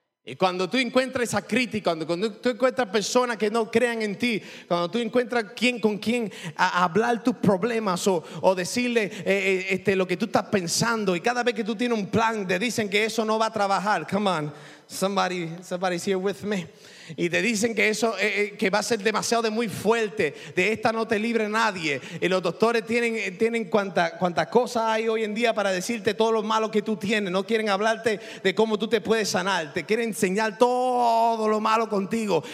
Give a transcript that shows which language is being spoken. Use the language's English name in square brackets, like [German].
[Spanish] Y cuando tú encuentras esa crítica, cuando tú encuentras personas que no crean en ti, cuando tú encuentras con quién hablar tus problemas o decirle lo que tú estás pensando, y cada vez que tú tienes un plan te dicen que eso no va a trabajar. [English] Come on, somebody's here with me. [Spanish] Y te dicen que eso que va a ser demasiado de muy fuerte, de esta no te libre nadie. Y los doctores tienen cuantas cosas hay hoy en día para decirte todo lo malo que tú tienes. No quieren hablarte de cómo tú te puedes sanar, te quieren enseñar todo lo malo contigo.